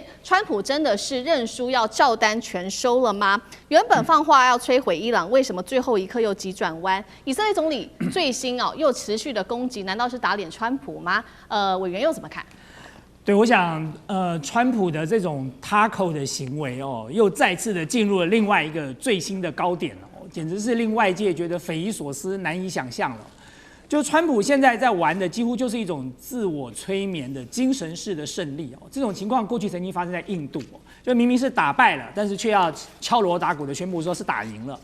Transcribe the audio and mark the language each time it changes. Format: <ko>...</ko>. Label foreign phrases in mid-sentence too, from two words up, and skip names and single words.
<zh>川普真的是認輸要照單全收了嗎？原本放話要摧毀伊朗，為什麼最後一刻又急轉彎？以色列總理最新又持續的攻擊，難道是打臉川普嗎？委員又怎麼看？對，我想，川普的這種 taco 的行為哦，又再次的進入了另外一個最新的高點哦，簡直是令外界覺得匪夷所思、難以想象了。就川普現在在玩的，幾乎就是一種自我催眠的精神式的勝利哦。這種情況過去曾經發生在印度哦，就明明是打敗了，但是卻要敲鑼打鼓的宣布說是打贏了。</zh>